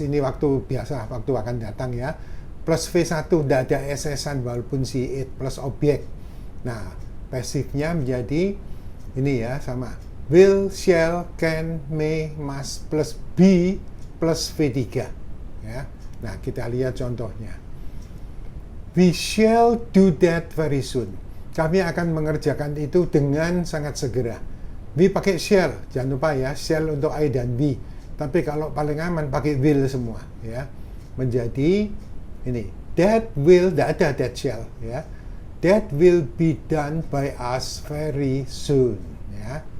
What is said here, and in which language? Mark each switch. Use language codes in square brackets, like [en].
[id] Ini waktu biasa, waktu akan datang ya. Plus V1, tidak ada SS-an walaupun si it plus objek. Nah, pasifnya menjadi ini ya, sama. [en] Will, shall, can, may, must plus be plus V3. Ya. [id] Nah, kita lihat contohnya. [en] We shall do that very soon. [id] Kami akan mengerjakan itu dengan sangat segera. We pakai shall, jangan lupa ya, shall untuk I dan we. Tapi kalau paling aman pakai will semua, ya. Menjadi ini, that will, tidak ada that shall, ya. [en] That will be done by us very soon, ya.